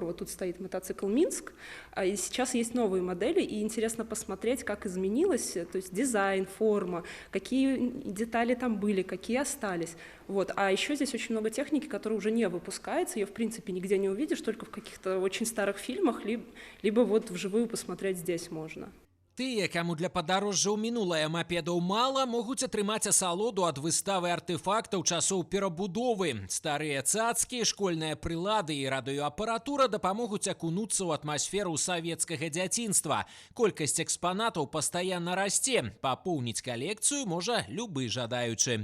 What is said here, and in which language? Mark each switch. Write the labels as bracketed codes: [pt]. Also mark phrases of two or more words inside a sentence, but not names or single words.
[ru] Вот тут стоит мотоцикл «Минск», и сейчас есть новые модели, и интересно посмотреть, как изменилось, то есть дизайн, форма, какие детали там были, какие остались. Вот. А еще здесь очень много техники, которая уже не выпускается, ее, в принципе, нигде не увидишь, только в каких-то очень старых фильмах, либо вот вживую посмотреть здесь можно. [be] Тыя, каму для падарожжа ў мінулае мапедаў мала, могуць атрымаць асалоду ад выставы артэфактаў часоў перабудовы. Старыя цацкі, школьныя прылады і радыёапаратура дапамогуць акунуцца ў атмасферу савецкага дзяцінства. Колькасць экспанатаў пастаянна расце. Папоўніць калекцыю можа любы жадаючы.